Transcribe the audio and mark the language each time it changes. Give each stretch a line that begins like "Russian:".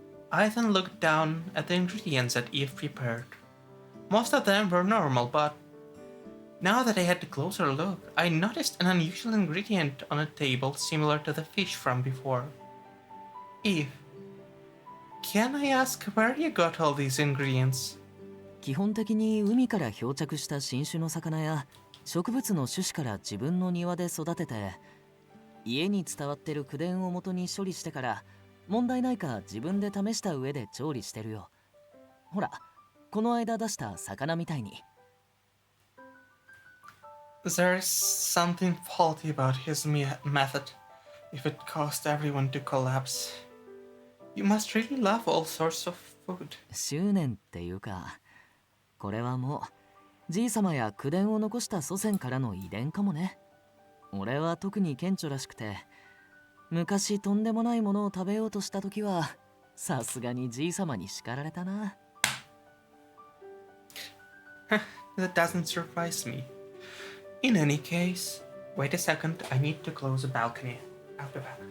English: I then looked down at the ingredients that Eve prepared. Most of them were normal, but now that I had a closer look, I noticed an unusual ingredient on a table similar to the fish from before. Eve, can I ask where you got all these ingredients?
Japanese: 基本的に海から漂着した新種の魚や植物の種子から自分の庭で育てて、家に伝わってる口伝を元に処理してから問題ないか自分で試した上で調理してるよ。ほら、この間出した魚みたいに。
English: There's something faulty about his method if it caused everyone to collapse. You must really love all sorts of food.
Japanese: 執念っていうか、これはもうじいさまや口伝を残した祖先からの遺伝かもね。俺は特に顕著らしくて、昔とんでもないものを食べようとした時はさすがにじいさまに叱られたな。
English: That doesn't surprise me. In any case, wait a second, I need to close the balcony. I'll be back.